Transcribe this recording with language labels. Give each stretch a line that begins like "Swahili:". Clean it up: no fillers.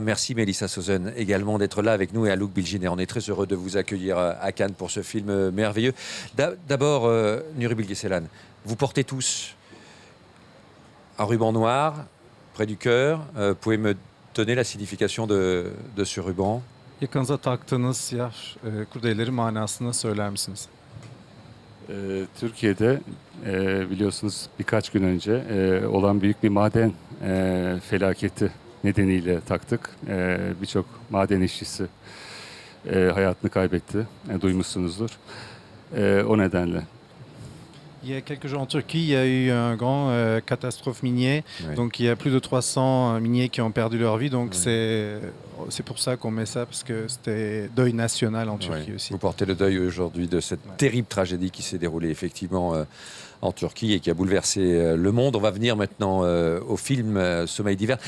French: Merci Melissa Sözen également d'être là avec nous et Haluk Bilginer. On est très heureux de vous accueillir à Cannes pour ce film merveilleux. D'abord, Nuri Bilge Ceylan, vous portez tous un ruban noir près du cœur. Pouvez me donner la signification de ce ruban?
Turkish: Yakanıza taktığınız siyah kurdelerin manasını söyler misiniz? Türkiye'de biliyorsunuz birkaç gün önce olan büyük bir maden felaketi nedeniyle taktık. Birçok maden işçisi hayatını kaybetti. Duymuşsunuzdur. O nedenle.
French: Il y a quelques jours en Turquie, il y a eu un grand catastrophe minier. Oui. Donc il y a plus de 300 miniers qui ont perdu leur vie. Donc c'est pour ça qu'on met ça, parce que c'était deuil national en Turquie Oui. aussi. Vous portez le deuil aujourd'hui de cette terrible tragédie qui s'est déroulée effectivement en Turquie et qui a bouleversé le monde. On va venir maintenant au film Sommeil d'hiver.